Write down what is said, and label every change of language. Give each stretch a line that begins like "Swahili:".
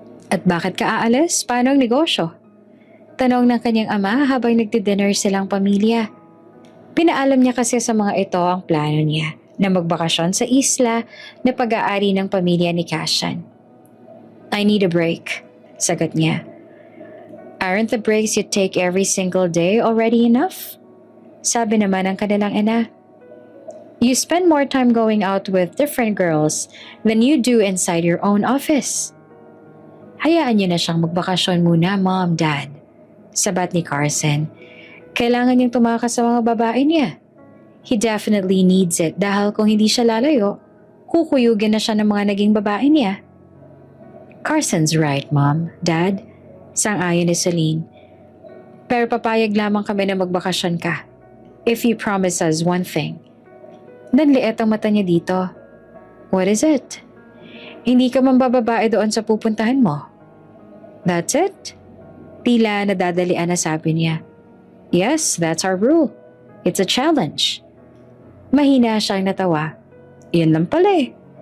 Filipino: At bakit ka aalis? Paano ang negosyo? Tanong ng kanyang ama habang nagdi-dinner silang pamilya. Pinaalam niya kasi sa mga ito ang plano niya na magbakasyon sa isla na pag-aari ng pamilya ni Cashan.
English: I need a break,
Filipino: sagot niya.
English: Aren't the breaks you take every single day already enough?
Filipino: Sabi naman ng kanilang ina.
English: You spend more time going out with different girls than you do inside your own office.
Filipino: Hayaan niyo na siyang magbakasyon muna, Mom, Dad. Sabat ni Carson. Kailangan niyang tumakas sa mga babae niya.
English: He definitely needs it
Filipino: dahil kung hindi siya lalayo, kukuyugin na siya ng mga naging babae niya.
English: Carson's right, Mom, Dad.
Filipino: Sang-ayon ni Celine. Pero papayag lamang kami na magbakasyon ka.
English: If you promise us one thing.
Filipino: Nanliit ang mata niya dito.
English: What is it?
Filipino: Hindi ka mambababae doon sa pupuntahan mo.
English: That's it?
Filipino: Tila nadadalian na sabi niya.
English: Yes, that's our rule. It's a challenge.
Filipino: Mahina siyang natawa. Yan lang pala eh.